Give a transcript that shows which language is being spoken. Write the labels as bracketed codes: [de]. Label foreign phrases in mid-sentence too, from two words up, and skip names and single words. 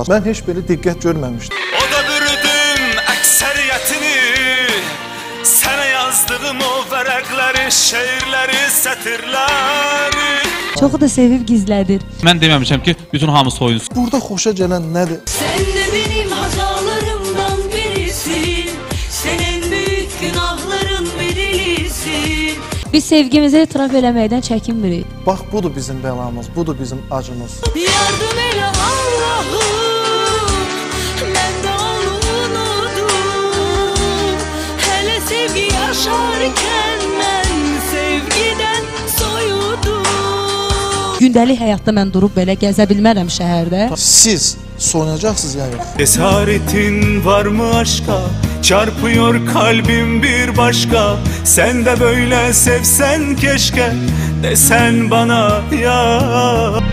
[az] Mən heç belə diqqət görməmişdim. O da bürüdüm əksəriyyətini, sənə yazdığım o vərəqləri, şeirləri, sətirləri. Çoxu da sevib gizlədir. Mən deməmişəm ki, bütün hamı soyunsun. Burada xoşa gələn nədir? [tr] Sen de benim hatalarımdan birisin, senin büyük günahların bedelisin. [az] Biz sevgimizi etiraf eləməkdən çəkinmirik. Bax, budur bizim bəlamız, budur bizim acımız. Yardım elə Allah'ım, mən də onu unudum. Hələ sevgi yaşarkən mən sevgidən soyudum. Gündəlik həyatda mən durub belə gəzə bilmərəm şəhərdə. Siz soyunacaqsınız ya yox? [tr] Esaretin var mı aşka? Çarpıyor kalbim bir başka. Sen de böyle sevsen keşke, desen bana ya